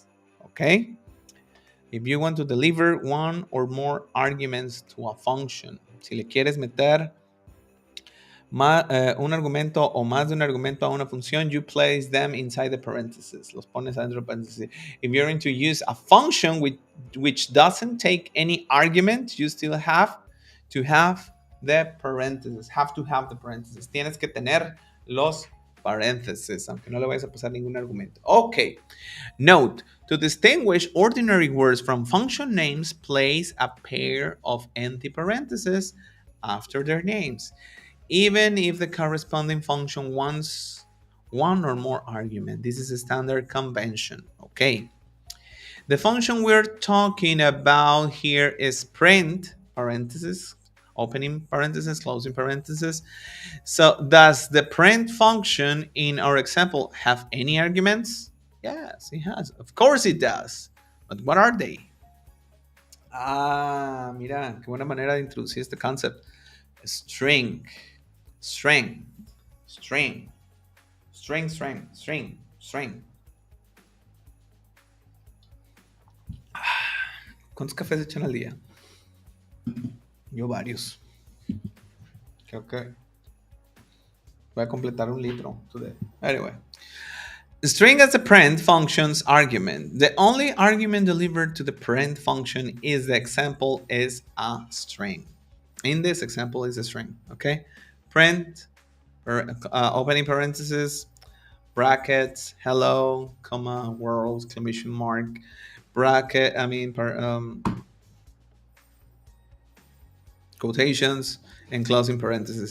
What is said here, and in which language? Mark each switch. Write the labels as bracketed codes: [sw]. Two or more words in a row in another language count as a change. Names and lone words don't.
[en] Okay? If you want to deliver one or more arguments to a function, [es] si le quieres meter un argumento o más de un argumento a una función, [en] you place them inside the parentheses. [es] Los pones adentro de paréntesis. [en] If you're going to use a function which doesn't take any argument, you still have to have the parentheses. Have to have the parentheses. [es] Tienes que tener los paréntesis, aunque no le vayas a pasar ningún argumento. [en] Okay. Note, to distinguish ordinary words from function names, place a pair of empty parentheses after their names, even if the corresponding function wants one or more argument. This is a standard convention. Okay. The function we're talking about here is print, parenthesis, opening parenthesis, closing parenthesis. So does the print function in our example have any arguments? Yes, it has. Of course it does. But what are they? [es] Ah, mira, qué buena manera de introducir este concept. [en] String, string, string, string, string, string, string. [es] ¿Cuántos cafés echan al día? Yo varios. Creo que voy a completar un litro today. [en] Anyway. String as a print function's argument. The only argument delivered to the print function is the example is a string. In this example is a string, okay? Print, opening parenthesis, brackets, hello, comma, world, exclamation mark, bracket, quotations, and closing parentheses.